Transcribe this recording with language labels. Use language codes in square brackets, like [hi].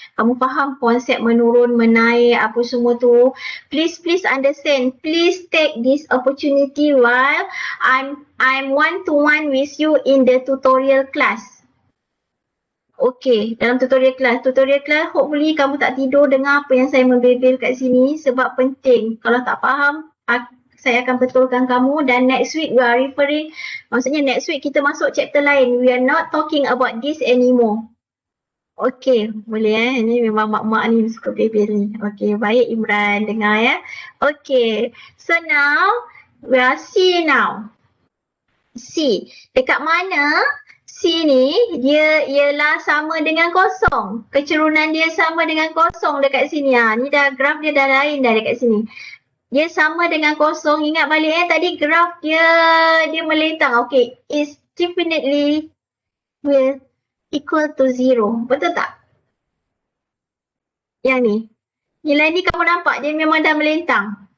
[ms] Kamu faham konsep menurun, menaik, apa semua tu. [en] Please understand. Please take this opportunity while I'm one-to-one with you in the tutorial class. [ms] Okey, dalam tutorial class hopefully kamu tak tidur dengar apa yang saya membebel kat sini sebab penting. Kalau tak faham, saya akan betulkan kamu dan [en] next week we are referring, [ms] maksudnya next week kita masuk chapter lain. [en] We are not talking about this anymore. [ms] Okey, boleh Ini memang mak-mak ni suka bebel ni. [en] Okey, baik Imran, [ms] dengar ya. [en] Okey, so now we are C now. C. [ms] Dekat mana C ni dia ialah sama dengan kosong. Kecerunan dia sama dengan kosong dekat sini. Ni dah graf dia dah lain dah dekat sini. Dia sama dengan kosong. Ingat balik tadi graf dia melintang. [en] Okay, is definitely will equal to 0. [ms] Betul tak? Yang ni. Nilai ni kamu nampak dia memang dah melintang.